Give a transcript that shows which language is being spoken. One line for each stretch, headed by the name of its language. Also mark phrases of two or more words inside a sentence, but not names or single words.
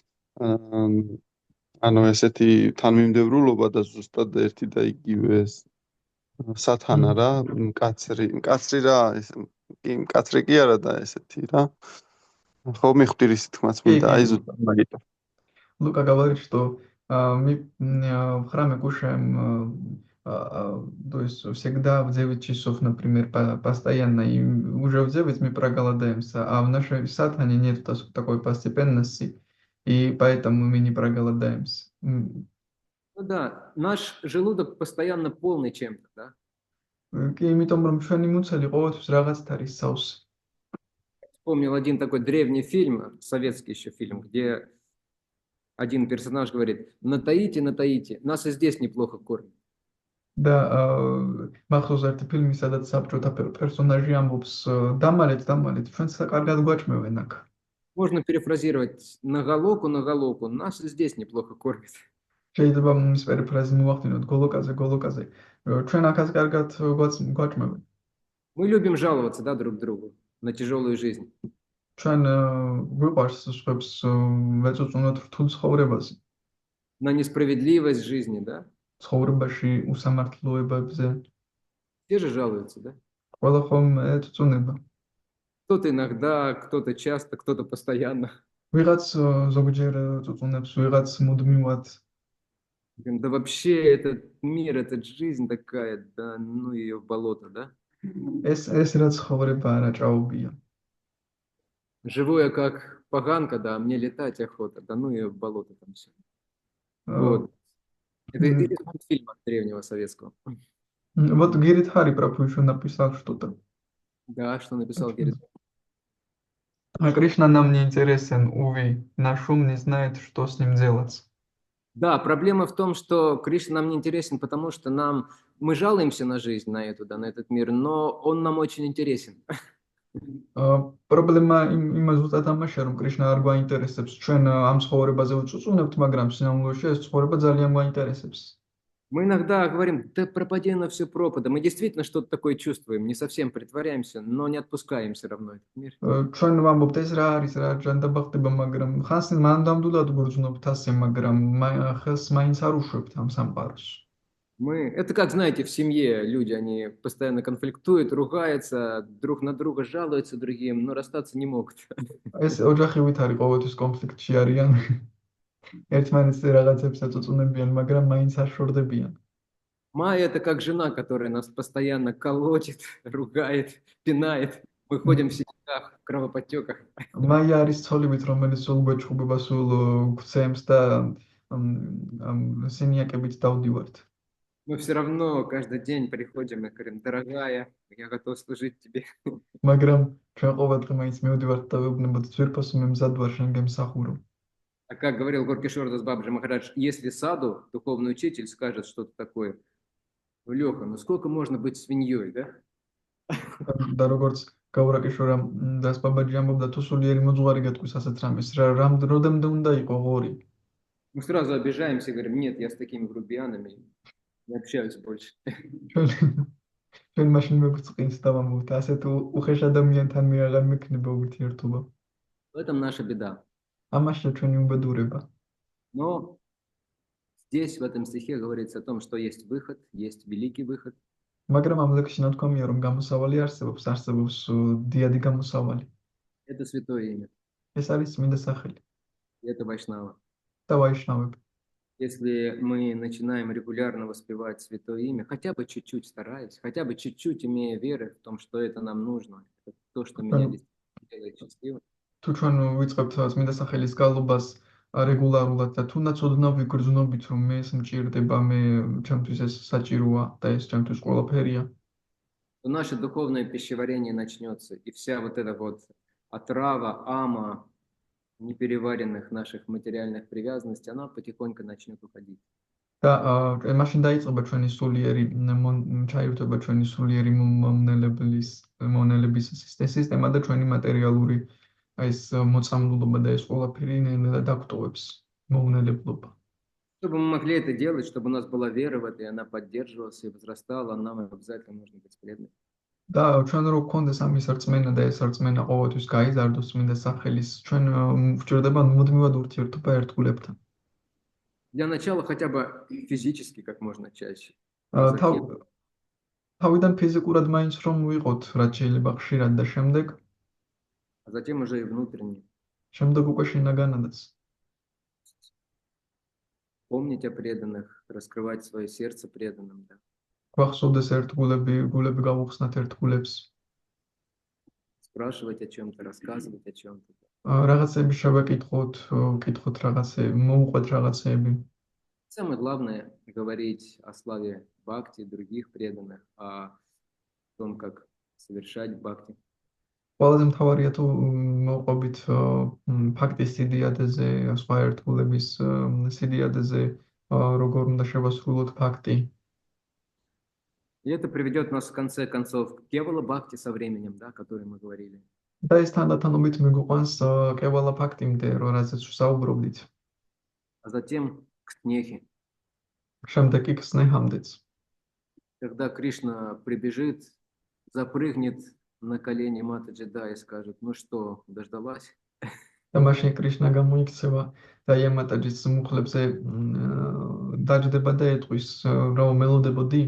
Georgian: ანუ ესეთი თანმიმდევრულობა და ზუსტად ერთი და იგივე სათანა რა მკაცრი რა მკაცრი კი არა და ესეთი რა ხო მიხვდი რის თქმაც მინდა აი ზუსტად მაგიტო
Russian: Лука говорит, что мы в храме кушаем то есть всегда в 9 часов, например, постоянно, и уже в 9 мы проголодаемся, а в нашей садхане нет такой постепенности, и поэтому мы не проголодаемся. Ну да, наш желудок постоянно полный чем-то, да? Вспомнил один такой древний фильм, советский еще фильм, где один персонаж говорит: натаите, натаите, нас и здесь неплохо кормят.
Georgian: და მახსოვს ერთი ფილმი, სადაც საბჭოთა პერსონაჟი ამბობს დამალეთ, ჩვენც კარგად გვაჭმევენ აქ.
Russian: Можно перефразировать: на галоку, нас и здесь неплохо кормят.
Georgian: შეიძლება ის პერიფრაზი მოვახდინოთ გოლოკაზე. ჩვენ აქაც კარგად გვაჭმევენ.
Russian: Мы любим жаловаться, да, друг другу на тяжелую жизнь.
Georgian: ჩვენ გვიყვარს სხვებს ვეწუწუნოთ რთულ ცხოვრებაზე.
Russian: на несправедливость жизни, да?
Georgian: ცხოვრებაში უსამართლოებებზე.
Russian: Все же жалуются, да?
Georgian: ყველა ხომ ეწუნება.
Russian: Кто-то иногда, кто-то часто, кто-то постоянно.
Georgian: ვიღაც ზოგჯერ წუწუნებს, ვიღაც მუდმივად.
Russian: Говорим, да вообще этот мир, эта жизнь такая, да ну ее в болото, да?
Georgian: ეს რა ცხოვრება არა ჭაობია.
Russian: Живу я как поганка, да, мне летать охота, да ну ее в болото там все. აა, Вот. Это Мгм. из мультфильма древнего советского. Вот Герит Хари пропущу написал что-то. Да, что написал Герит. А Кришна нам не интересен, увы. Наш ум не знает, что с ним делать. Да, проблема в том, что Кришна нам не интересен, потому что мы жалуемся на жизнь, на эту, да, на этот мир, но он нам очень интересен.
Georgian: პრობლემა იმას ზუსტად ამაშია, რომ კრიშნა არ გვაინტერესებს. ჩვენ ამ ცხოვრებაზე ვწუწუნებთ, მაგრამ სინამდვილეში ეს ცხოვრება ძალიან გვაინტერესებს.
Russian: Мы иногда говорим, да пропади оно все пропадом. Мы действительно что-то такое чувствуем, не совсем притворяемся, но не отпускаем все равно этот мир.
Georgian: ჩვენ ვამბობთ ეს რა არის, რა ჯანდაბა ხდება, მაგრამ ხანს მანდამდულად გურჯნობთ ასე, მაგრამ ხელს მაინც არ უშვებთ ამ სამყაროს.
Russian: Это как, знаете, в семье люди, они постоянно конфликтуют, ругаются, друг на друга жалуются другим, но расстаться не могут.
Georgian: ეს ოჯახივით არის ყოველთვის კონფლიქტში არიან. ერთმანეთს რაღაცებს ეწუწუნებიან, მაგრამ მაინც არ შორდებიან.
Russian: Майя это как жена, которая нас постоянно колотит, ругает, пинает. Мы ходим в синяках, в кровоподтеках.
Georgian: მაია არის ცოლივით, რომელიც სულ გვეჭუბება, სულ გვცემს და სინიაკებით დავდივართ.
Russian: Мы все равно каждый день приходим и говорим, дорогая, я готов служить тебе.
Georgian: მაგრამ ჩვენ ყოველდღე მაინც მივდივართ და ვეუბნებოდ ძვირფასო მე მზად ვარ შენ გემსახურო.
Russian: А как говорил Горкишор Дас Бабаджи Махарадж, если саду, духовный учитель, скажет что-то такое, Леха, ну сколько можно быть свиньей, да?
Georgian: და როგორც გაურაკიშორა დას ბაბაჯი ამბობდა, თუ სულიერი მოძღვარი გეტყვის ასეთ რამეს, რამდენამდე უნდა იყო ღორი.
Russian: Мы сразу обижаемся и говорим, нет, я с такими грубиянами не общаюсь больше.
Georgian: ჩვენ მაშინ მეგწყინს და ვამბობთ, ასეთ უხეშ ადამიანთან მე აღარ მექნება ურთიერთობა.
Russian: В этом наша беда.
Georgian: ამაშია ჩვენი უბედურება.
Russian: Но здесь, в этом стихе, говорится о том, что есть выход, есть великий выход.
Georgian: მაგრამ ამ ლექსში ნათქვამია, რომ გამოსავალი არსებობს დიადი გამოსავალი.
Russian: Это святое имя,
Georgian: ეს არის წმინდა სახელი
Russian: это Вайшнава.
Georgian: და ვაიშნავები.
Russian: Если мы начинаем регулярно воспевать святое имя, хотя бы чуть-чуть стараясь, хотя бы чуть-чуть имея веры в том, что это нам нужно, это то, что меня действительно делает счастливым,
Georgian: თუ ჩვენ ვიწყებთ წმინდა სახელის გალობას რეგულარულად და თუნდაც ოდნავ ვიგრძნობით, რომ მე ეს მჭირდება, მე ჩემთვის ეს საჭიროა და ეს ჩემთვის ყველაფერია,
Russian: то наше духовное пищеварение начнется, и вся вот эта вот отрава, ама, непереваренных наших материальных привязанностей, она потихоньку начнет уходить.
Georgian: და მაშინ დაიწყება ჩვენი სულიერი ჩაირთვება ჩვენი სულიერი მონელების სისტემა და ჩვენი მატერიალური ეს მოწამლულობა და ეს ყველაფერი ნელ-ნელა დაგვტოვებს მოუნელებლობა.
Russian: Чтобы мы могли это делать, чтобы у нас была вера в это, и она поддерживалась и возрастала, нам обязательно нужно быть преданным.
Georgian: და ჩვენ რო გქონდეს ამის რწმენა და ეს რწმენა ყოველთვის გაიზარდოს წმინდა სახელის, ჩვენ გვჭირდება მუდმივად ურთიერთობა ერთგულებთან.
Russian: Для начала хотя бы физически как можно чаще.
Georgian: თავიდან ფიზიკურად მაინც რომ ვიყოთ, რაც შეიძლება ხშირად და
Russian: А затем уже и внутренне.
Georgian: შემდეგ უკვე შინაგანადაც.
Russian: Помнить о преданных, раскрывать свое сердце преданным. Да.
Georgian: გვახსოვდეს გულები გავუხსნათ ერთგულებს.
Russian: Спрашивать о чем-то, рассказывать о чем-то.
Georgian: რაღაცები შევეკითხოთ, ვკითხოთ რაღაცები, მოუყვეთ რაღაცები.
Russian: Самое главное говорить о славе бхакти, других преданных, о том, как совершать бхакти.
Georgian: ყველაზე მთავარია თუ მოყვებით ფაქტის სიდიადეზე, სხვა ერთგულების სიდიადეზე, როგორ უნდა შევასრულოთ ფაქტი.
Russian: И это приведет нас в конце концов к кевала бхакти со временем, да, о которой мы говорили.
Georgian: და ეს თანდათანობით მიგვიყვანს კევალა ფაქტიმდე, რაზეც ვსაუბრობდით.
Russian: А затем к снехе.
Georgian: შემდეგ კი ქსნეჰამდეც.
Russian: Когда Кришна прибежит, запрыгнет на колени Матаджи, да, и скажет, ну что, дождалась?
Georgian: და მაშინ კრიშნა გამოიქცევა და იამატაჯის მუხლებზე დაჯდება და ეტყვის რა მელოდებოდი.